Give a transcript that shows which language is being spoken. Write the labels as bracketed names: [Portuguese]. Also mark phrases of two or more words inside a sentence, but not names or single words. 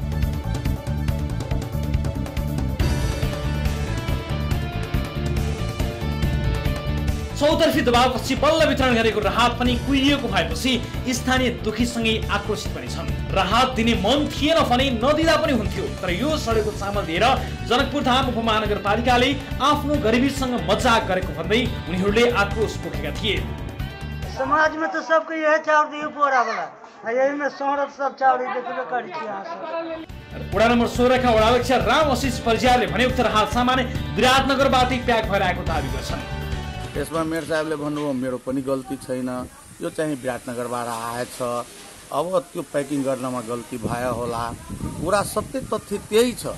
[Nepali] चौतर्फी दबावपछि बल्ल वितरण गरेको राहत पनि कुहिएको भएपछि स्थानीय दुखीसँगै आक्रोशित पनि छन्। राहत दिने मन थिएन भने नदिँदा पनि हुन्थ्यो। तर यो सडेको चामल दिएर जनकपुर धाम उपमहानगरपालिकाले आफ्नो गरिबीसँग मजाक गरेको भन्दै उनीहरूले आक्रोश पोखेका थिए। [Maithili] समाज में तो सबको यह चाउर दियो बोरा वाला, यही में शहर सब चाउर देखबे करी छी यहाँ से। [Nepali] वडा नम्बर 16 का वडाध्यक्ष राम आशिष परियारले भने उक्त राहत सामान विराटनगरबाटै प्याक भएर आएको दाबी गर्छन्। यसमा मेयर साहबले भन्नुभयो मेरो पनि गल्ती छैन, यो चाहिँ विराटनगरबाट आएछ, अब त्यो प्याकिङ गर्नमा गल्ती भयो होला, पुरा सत्य तथ्य त्यही छ।